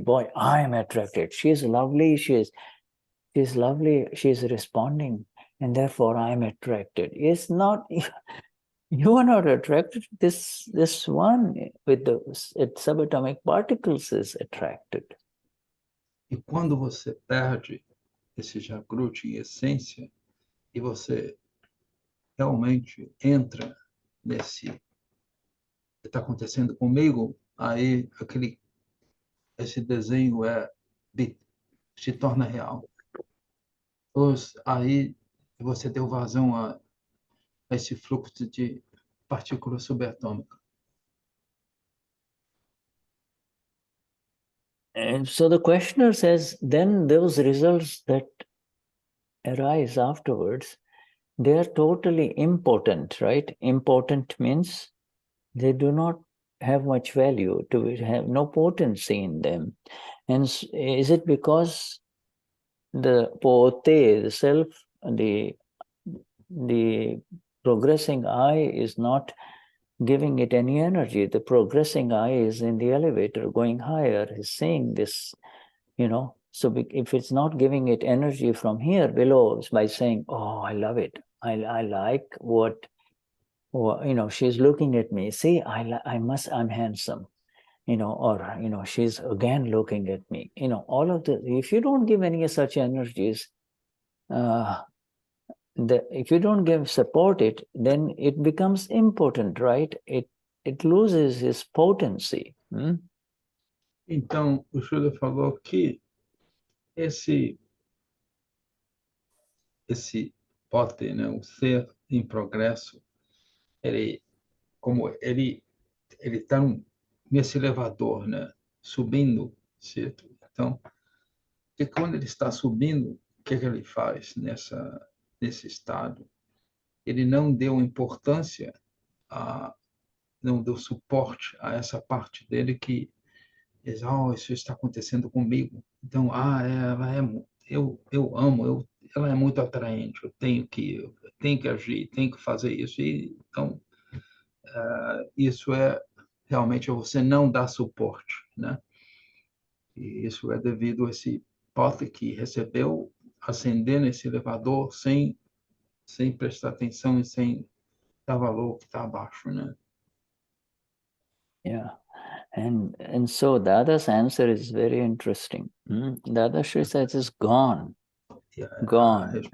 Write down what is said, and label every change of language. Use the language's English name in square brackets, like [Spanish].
[English] Boy, I am attracted. She's lovely. She's lovely. She's responding, and therefore I am attracted. It's not. You are not attracted. This one with the subatomic particles is attracted. [Portuguese] E quando você perde esse Jagruti em essência, e você realmente entra nesse que está acontecendo comigo, aí esse desenho se torna real. Aí você deu vazão a esse fluxo de partículas subatômicas. [English] And so the questioner says, then those results that arise afterwards, they are totally impotent, right? Impotent means they do not have much value, to have no potency in them. And is it because the potey, the self, the progressing I is not giving it any energy? The progressing I is in the elevator going higher, is saying this, So if it's not giving it energy from here below by saying, oh, I love it. I like what, she's looking at me. See, I'm handsome, or, she's again looking at me. All of the, if you don't give any such energies, if you don't support it, then it becomes impotent, right? It loses its potency. [Portuguese] Então, o Shuddha falou que esse potey, né, o ser em progresso, ele está nesse elevador, né, subindo, certo? Então, e quando ele está subindo, o que ele faz nesse estado? Ele não deu importância, não deu suporte a essa parte dele que diz, isso está acontecendo comigo. Então, eu amo, ela é muito atraente, eu tenho que agir, tenho que fazer isso. E, então, isso realmente você não dá suporte, né? E isso é devido a esse potey que recebeu ascender nesse elevador sem prestar atenção e sem dar valor ao que está abaixo, né? [English] Yeah. And so Dada's answer is very interesting. Dadashri says it's gone. Gone.